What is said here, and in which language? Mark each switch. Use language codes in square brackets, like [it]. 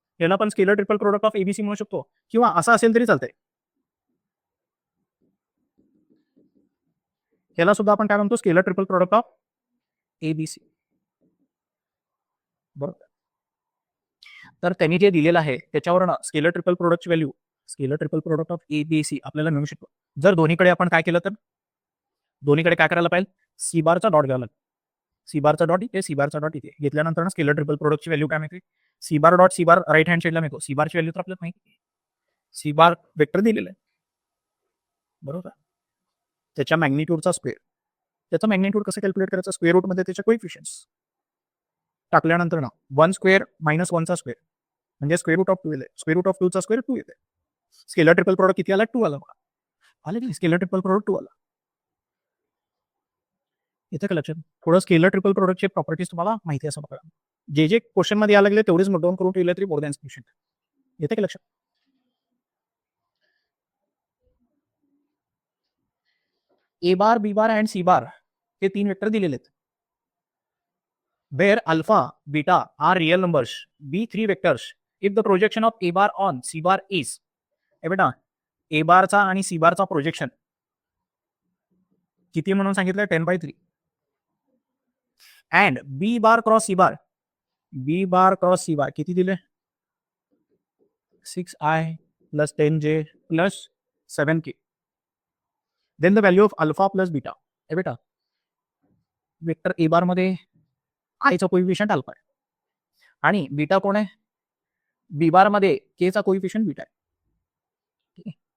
[mr] याला पण scalar triple product of ABC म्हणू शकतो किंवा असं असेल तरी चालतंय. याला सुद्धा आपण काय म्हणतो? [en] Scalar triple product of ABC. [mr] बरोबर. तर त्यांनी जे दिलेलं आहे त्याच्यावरून स्केलर ट्रिपल प्रोडक्टची value scalar triple product of ABC आपल्याला मिळू शकतो. जर दोन्हीकडे आपण काय केलं तर दोन्हीकडे काय करायला पाहिजे? सी बारचा डॉट घ्यायला लागेल. सी बारचा डॉट इथे, सी बारचा डॉट इथे घेतल्यानंतर स्केलर ट्रिपल प्रोडक्टची व्हॅल्यू काय मिळते? सी बार डॉट सी बार राईट हँड साईडला मिळतो. सी बारची व्हॅल्यू तर आपल्याला माहिती आहे. सी बार वेक्टर दिलेलं आहे. बरोबर. त्याच्या मॅग्निट्यूडचा स्क्वेअर. त्याचं मॅग्निट्यूड कसं कॅल्क्युलेट करायचं? स्क्वेअर रूटमध्ये त्याचे कोइफिशियंट्स टाकल्यानंतर ना 1 स्क्वेअर मायनस 1 चा स्क्वेअर म्हणजे स्क्वेअर रूट ऑफ 2 येते. स्क्वेअर रूट ऑफ 2 चा स्क्वेअर 2 येते. स्केलर ट्रिपल प्रोडक्ट किती आला? 2 आला. आले की स्केलर ट्रिपल प्रोडक्ट 2 आला. येतं का लक्षात? थोडं स्केलर ट्रिपल प्रोडक्टचे प्रॉपर्टीज तुम्हाला माहिती असं बघा. जे क्वेश्चन मध्ये यायला लागले तेवढेच नोट डाऊन करून ठेवले तरी [en] More than sufficient. [mr] येते का लक्षात? ए बार बी बार अँड सी बार हे 3 वेक्टर दिलेले आहेत. [en] Where alpha beta are real numbers be 3 vectors if the projection of A bar on C bar is. [mr] बेटा ए बारचा आणि सी बारचा प्रोजेक्शन किती म्हणून सांगितलं? 10/3. [en] and B bar cross C bar, [mr] B bar cross C बार किती दिले? [en] 6i plus 10j plus 7k. Then the value of alpha plus beta. [mr] बेटा वेक्टर ए बार मध्ये आयचा कोइफिशियंट अल्फा आहे आणि बीटा कोण आहे? बी बार मध्ये के चा कोइफिशियंट बीटा आहे. ठीक आहे.